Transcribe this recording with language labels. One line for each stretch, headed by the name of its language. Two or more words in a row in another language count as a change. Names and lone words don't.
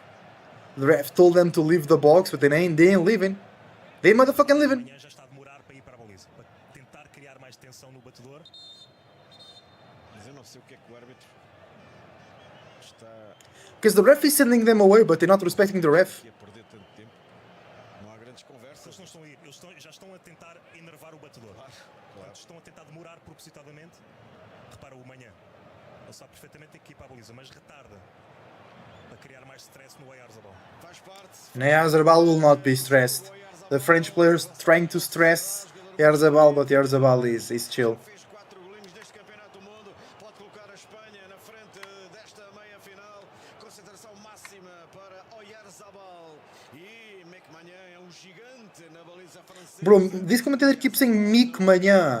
English: The ref told them to leave the box, but they ain't leaving. They ain't motherfucking leaving. Because the ref is sending them away, but they're not respecting the ref.
Portuguese: Já estão a tentar enervar o batedor. Estão a tentar demorar propositadamente. Repara o Manhã. Ele sabe perfeitamente que equipa a baliza, mas retarda para criar mais stress no Oyarzabal.
English: Oyarzabal will not be stressed. The French players trying to stress Oyarzabal, but Oyarzabal is chill. Bro, this commentator keeps saying Mick Manhã.